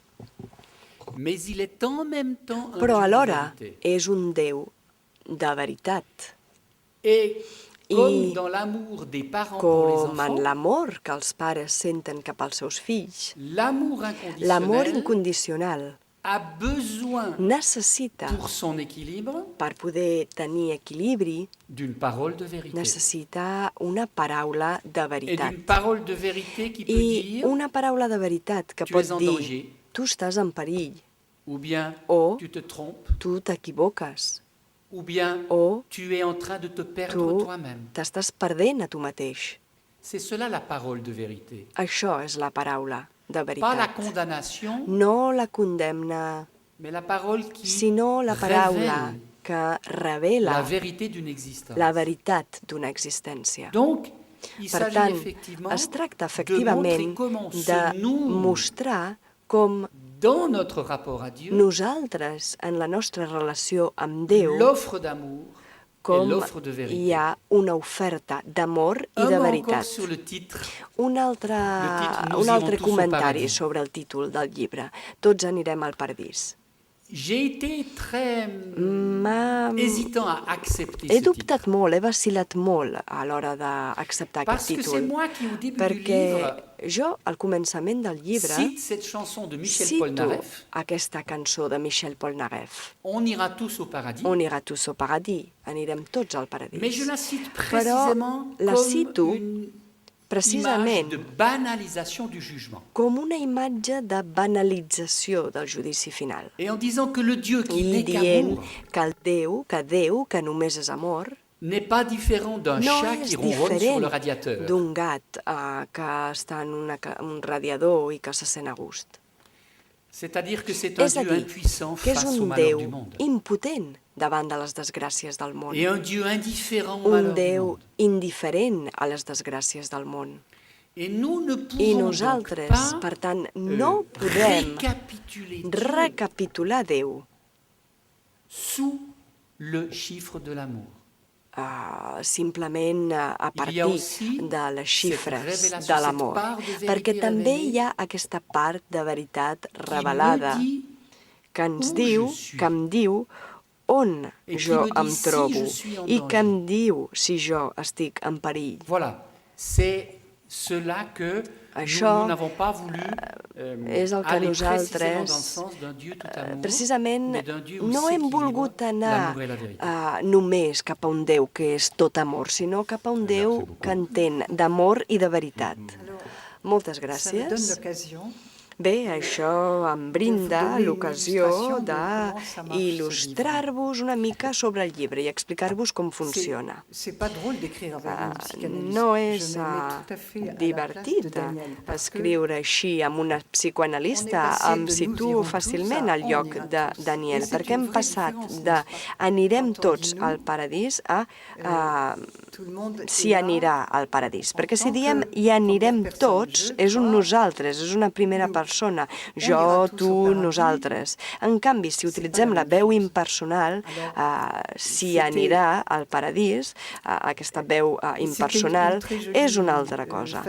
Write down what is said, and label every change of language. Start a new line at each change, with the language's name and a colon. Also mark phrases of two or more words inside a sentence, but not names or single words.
Catalan: Però alhora és un Déu de veritat. I com en l'amor que els pares senten cap als seus fills, l'amor incondicional
French: a besoin,
Catalan: necessita,
French: pour son équilibre,
Catalan: per poder tenir equilibri,
French: d'une parole de vérité.
Catalan: necessita una paraula de
French: Et
Catalan: veritat.
French: d'une parole de vérité qui peut
Catalan: I
French: dire
Catalan: una paraula de veritat que
French: Tu
Catalan: pot
French: es en
Catalan: dir
French: danger.
Catalan: tu estàs en perill,
French: ou bien
Catalan: O
French: tu te trompes,
Catalan: tu t'equivoques,
French: ou bien
Catalan: o
French: tu es en train de te perdre
Catalan: tu
French: toi-même.
Catalan: t'estàs perdent a tu mateix.
French: C'est cela la parole de vérité.
Catalan: Això és la paraula de
French: Pas la
Catalan: veritat.
French: condamnation,
Catalan: No la condemna,
French: mais la parole qui
Catalan: sinó la paraula
French: révèle
Catalan: que
French: la
Catalan: revela
French: vérité d'une existence.
Catalan: la veritat d'una existència.
French: Donc, il
Catalan: Per
French: s'agit
Catalan: tant,
French: effectivement
Catalan: es tracta
French: de montrer
Catalan: efectivament
French: comment
Catalan: de
French: se noue
Catalan: mostrar com
French: dans notre rapport à Dieu
Catalan: nosaltres, en la nostra relació amb Déu,
French: l'offre d'amour et
Catalan: com
French: l'offre de
Catalan: hi
French: vérité.
Catalan: ha una oferta d'amor i
French: Un
Catalan: de
French: mot
Catalan: veritat.
French: encore sur le titre.
Catalan: Un altre,
French: Nous
Catalan: un altre
French: irons tous au
Catalan: comentari
French: paradis.
Catalan: sobre el títol del llibre. Tots anirem al paradís.
French: J'ai été très
Catalan: M'ha-
French: hésitant à accepter
Catalan: He
French: ce
Catalan: dubtat
French: titre.
Catalan: molt, he vacilat molt a l'hora d'acceptar
French: Parce
Catalan: aquest
French: que c'est
Catalan: títol.
French: moi qui, au début du
Catalan: Perquè
French: livre,
Catalan: jo, al començament del llibre,
French: cite cette chanson de Michel
Catalan: cito
French: Polnareff,
Catalan: aquesta cançó de Michel Polnareff.
French: On ira tous au paradis. On ira tous au paradís.
Catalan: Anirem tots al paradís.
French: Mais je la cite
Catalan: Però
French: précisément
Catalan: la
French: comme
Catalan: cito
French: une
Catalan: precisament
French: image de banalisation du jugement.
Catalan: com una imatge de banalització del judici final.
French: Et en disant que le Dieu qui
Catalan: I
French: n'est
Catalan: dient
French: qu'amour
Catalan: que el Déu, que només és amor,
French: n'est pas différent d'un
Catalan: no
French: chat
Catalan: és
French: qui ronronne sur le
Catalan: diferent
French: radiateur.
Catalan: d'un gat que està en un radiador i que se sent a gust.
French: C'est-à-dire que c'est un
Catalan: És a
French: Dieu
Catalan: dir,
French: impuissant
Catalan: que és
French: face au
Catalan: un
French: malheur
Catalan: Déu
French: du monde.
Catalan: impotent davant de les desgràcies del món.
French: Et un Dieu indifférent au
Catalan: Un
French: malheur du
Catalan: Déu
French: monde.
Catalan: indiferent a les desgràcies del món.
French: Et nous ne
Catalan: I
French: pouvons donc
Catalan: nosaltres,
French: pas
Catalan: per tant, no podem
French: récapituler Dieu
Catalan: recapitular Déu
French: sous le chiffre de l'amour.
Catalan: simplement a
French: Il y a
Catalan: partir
French: aussi
Catalan: de les xifres
French: révélation,
Catalan: de l'amor,
French: cette part de vérité
Catalan: perquè també
French: révélée
Catalan: hi ha aquesta part de veritat
French: Qui
Catalan: revelada
French: me dit
Catalan: que ens
French: où
Catalan: diu,
French: je suis.
Catalan: que em diu on
French: Et qui
Catalan: jo
French: me dit
Catalan: em
French: si
Catalan: trobo
French: je suis en
Catalan: i que em
French: danger.
Catalan: diu si jo estic en perill.
French: Voilà, c'est cela que
Catalan: Això,
French: nous n'avons pas voulu
Catalan: és el que
French: aller précisément
Catalan: nosaltres,
French: dans le sens d'un Dieu tout amour,
Catalan: precisament,
French: mais d'un Dieu où
Catalan: no hem
French: s'équilibre
Catalan: volgut anar
French: l'amour et la vérité.
Catalan: només cap a un Déu que és tot amor, sinó cap a un Déu que entén d'amor i de veritat. Moltes
French: Ça me donne
Catalan: gràcies.
French: l'occasion
Catalan: Bé, això em brinda l'ocasió d'il·lustrar-vos una mica sobre el llibre i explicar-vos com funciona.
French: C'est pas drôle d'écrire avec une psychanalyste.
Catalan: No
French: Je
Catalan: és
French: me mets tout à fait à la place de
Catalan: divertit
French: Daniel, parce que
Catalan: escriure així amb una psicoanalista, em situo fàcilment al lloc de Daniel, perquè hem passat de anirem tots al paradís a
French: tout le monde
Catalan: s'hi
French: est là.
Catalan: anirà al paradís. Perquè si diem hi anirem tots, és un nosaltres, és una primera persona. Jo, tu, nosaltres. En canvi, si utilitzem la veu impersonal, s'hi anirà al paradís, aquesta veu impersonal, és una altra cosa.